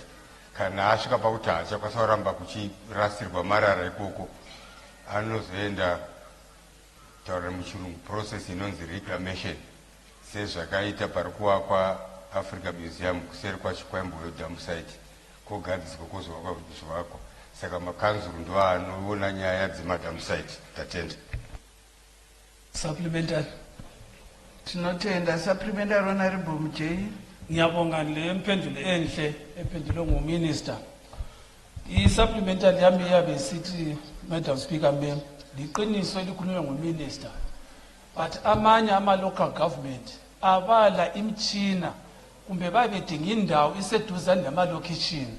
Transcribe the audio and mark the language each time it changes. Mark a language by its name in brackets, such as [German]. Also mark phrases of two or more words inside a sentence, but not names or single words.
[Shona] Kana asvika pakuti haachakwanisa kuramba kuchirasirwa marara ikoko, anozoenda taura muchirungu process inonzi reclamation, sezvakaita pari kuvakwa Africa Museum kuseri kwacho kwaimboyo [English] dam site, [Shona] kogadziswa kwozovakwa. Saka makanzuru ndo anoona nyaya dzemadam site. Tatenda. Supplementary. Tinotenda. Supplementary Honorable Mujei. [North Ndebele] Ngiyabonga le mpendulo enhle ephendulwe nguminister. I-supplementary yami yabe isithi, [English] Madam Speaker, ma'am, [North Ndebele] liqiniso elikhulunywa nguminister, but amanye ama- [English] local government [North Ndebele] abala imtshina kumbe babedinga indawo iseduzane namalokishini.